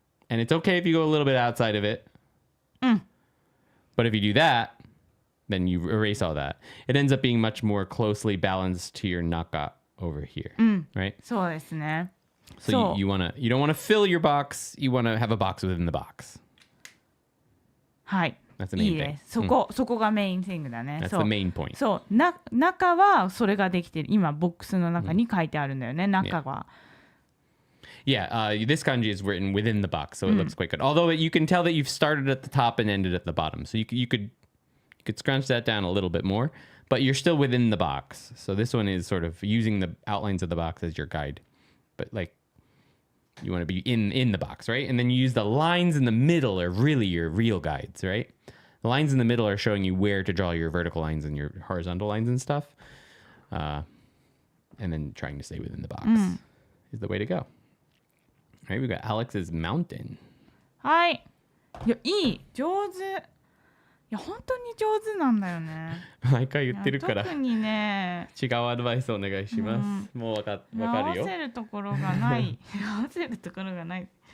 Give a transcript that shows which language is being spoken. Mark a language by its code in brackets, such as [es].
[en] And it's okay if you go a little bit outside of it. But if you do that, then you erase all that. It ends up being much more closely balanced to your naka over here, right? [ja] そうですね。 [en] So you don't want to fill your box. You want to have a box within the box. [ja] はい。 [en] That's the main [ja] いい [en] thing. [ja] です。そこがメインシングだね。 [en] That's the main point. [ja] そう中はそれができてる。今ボックスの中に書いてあるんだよね。中は。 [en] Yeah, this kanji is written within the box, so it looks quite good. Although you can tell that you've started at the top and ended at the bottom, so you could scrunch that down a little bit more, but you're still within the box. So this one is sort of using the outlines of the box as your guide, but like you want to be in the box, right? And then you use the lines in the middle are really your real guides, right? The lines in the middle are showing you where to draw your vertical lines and your horizontal lines and stuff, and then trying to stay within the box is the way to go. All right, we got Alex's mountain. [ja] はい。いや上手。いや本当に上手なんだよね。毎回言ってるから。特にね。違うアドバイスお願いします。もうわかるよ。合わせるところがない。合わせるところがない。